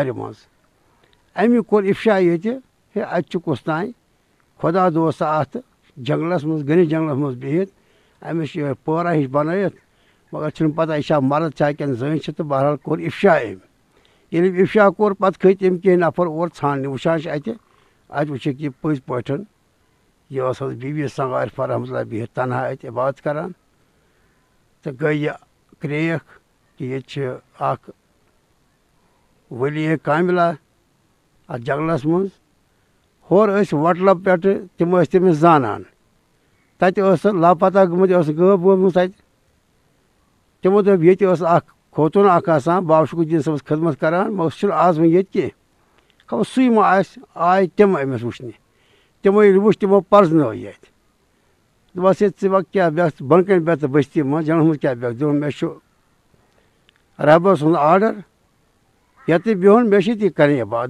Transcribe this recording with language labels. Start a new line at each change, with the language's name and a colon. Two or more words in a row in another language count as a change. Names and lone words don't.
Kashmiri: اَمہِ کوٚر اِفشا ییٚتہِ ہے اَتہِ چھُ کُس تانۍ خدا دوست ات جنگلس مز گنس جنگلس مز بہت امس پورہ ہش بنائت مگر چھ پتہ یہ مرد چاہ کن زن تو بہرحال کور افشا یل افشا کور پتہ کھت ام کی نفر اور ژھانڈنہ وچھان ات وچھک یہ پز پٲٹھۍ یہ بی بی سنگارف رحمۃ اللہ بہت تنہا ات عبادت کران تو گئی یہ کریک کہ یہ اخ ولی کاملہ ات جنگلس مز ہور وٹلب پہ تم تمس زانان تتہ لاپتہ گمت غٲب گومُت تتہ تمو دپ یہ اخ خوتون اخ آسان بابا شکر الدین صٲبس خدمت کران مگر سہ آز وۄنۍ ییٚتہِ کینٛہہ خبر سُے ما آے تم أمِس وٕچھنہِ تمو ییٚلہِ وٕچھ تمو پرزنٲو یہِ اَتہِ دوٚپس ہے ژٕ کیٛاہ بیٚکھ بۄن کَنہِ بیٚہہ ژٕ بٔستی منٛز جنگلس منٛز کیٛاہ بیٚکھ دوٚپُن مےٚ چھُ رۄبَس سُنٛد آرڈر ییٚتہِ بِہُن مےٚ چھِ تی کَرٕنۍ عبادت